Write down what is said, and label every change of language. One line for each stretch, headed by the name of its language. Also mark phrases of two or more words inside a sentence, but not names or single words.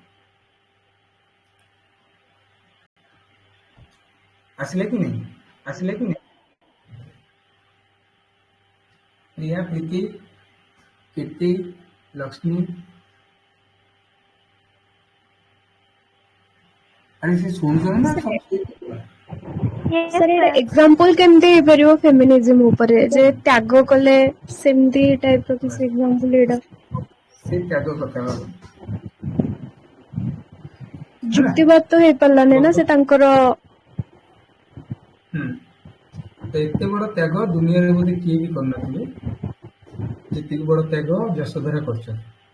Odia: ଆସିଲା କି ନାହିଁ? ଆସିଲା କି ନାହିଁ? ପ୍ରିୟା, ପ୍ରୀତି, କୀର୍ତ୍ତି, ଲକ୍ଷ୍ମୀ, ଆରେ ସେ ଶୁଣୁଛନ୍ତି ନା?
English: Yes, सर sir.
Odia: एग्जांपल केमती ହେଇପାରିବ ଫେମିନିଜିମ୍ ଉପରେ ଯେ ତ୍ୟାଗ କଲେ ସେମିତି ଟାଇପ ର କିଛି ଏग्जांपल ଏଇଟା ସେ ତ୍ୟାଗ କଥା ହେଲା। ଯୁକ୍ତିବାଦ ତ ହେଇପାରିଲାନି ନା ସେ ତାଙ୍କର ତ ଏତେ ବଡ ତ୍ୟାଗ ଦୁନିଆରେ ବୋଧେ କିଏ ବି କରିନଥିବେ ଯେତିକି ବଡ ତ୍ୟାଗ ଯଶୋଧରା କରିଛନ୍ତି।